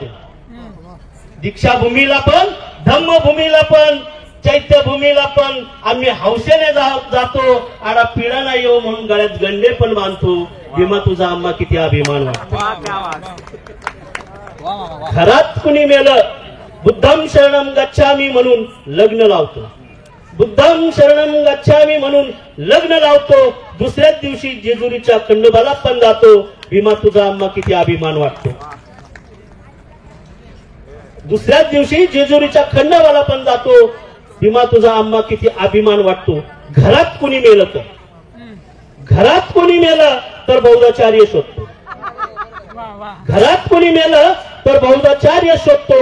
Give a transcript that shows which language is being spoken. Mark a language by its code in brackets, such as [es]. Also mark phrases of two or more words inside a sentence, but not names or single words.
[mr] दीक्षाभूमीला पण, धम्मभूमीला पण, चैत्यभूमीला पण आम्ही हौसेने जातो. आडा पिढा नाही येऊ म्हणून गळ्यात गंडे पण बांधतो. भीमा तुझा आम्हा किती अभिमान वाटतो. घरात कुणी मेलं, [pi] बुद्धम शरणम गच्छामी [mr] म्हणून लग्न लावतो, [pi] बुद्धम शरणम गच्छामी [mr] म्हणून लग्न लावतो. दुसऱ्याच दिवशी जेजुरीच्या खंडोबाला पण जातो. भीमा तुझा आम्हा किती अभिमान वाटतो. दुसऱ्याच दिवशी जेजुरीच्या खंडोबाला पण जातो. भीमा तुझा आम्हा किती अभिमान वाटतो. घरात कुणी मेलं तर, घरात कोणी मेलं तर बौद्धाचार्य शोधतो, घरात कोणी मेलं तर बौद्धाचार्य शोधतो.